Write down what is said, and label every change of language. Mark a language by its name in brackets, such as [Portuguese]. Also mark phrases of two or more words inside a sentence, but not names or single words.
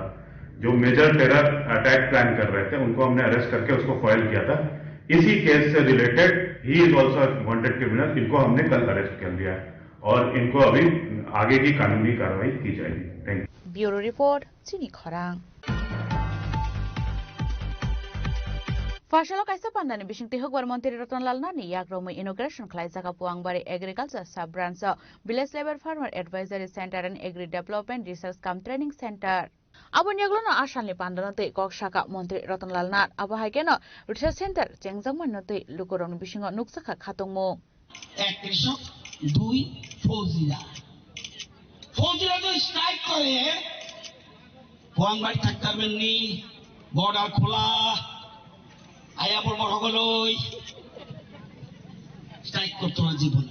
[Hindi] जो [English] major terror attack plan [Hindi] कर रहे थे उनको हमने अरेस्ट करके उसको फॉइल किया था। [English] इसी case से related he is also wanted criminal। [Hindi] इनको हमने कल अरेस्ट कर लिया है और इनको अभी आगे की कानूनी कार्रवाई की जाएगी। [English] thank you. bureau report [Kok Borok] चिनी खरांग। Fashalok kaisa pandani bishing tihok war Montri Ratan Nani yak romo inauguration khlai jaka Puangbari Agriculture Sub Branch Village Labor Farmer Advisory Center and Agri Development Research Cum Training Center. Abon yaglono ashalni pandanote kok shaka Montri Ratan Nat abo haikeno Research Center Jengjangman note lukoron bishingo nuksaka khatongmo. [Bangla] এক কৃষক, দুই ফৌজিরা। ফৌজিরা তো স্ট্রাইক করে পুয়াংবাড়ি থাকতে পারবেন নি, বর্ডার খোলা আয়া পড়বো সকলই স্ট্রাইক করতো না জীবনে।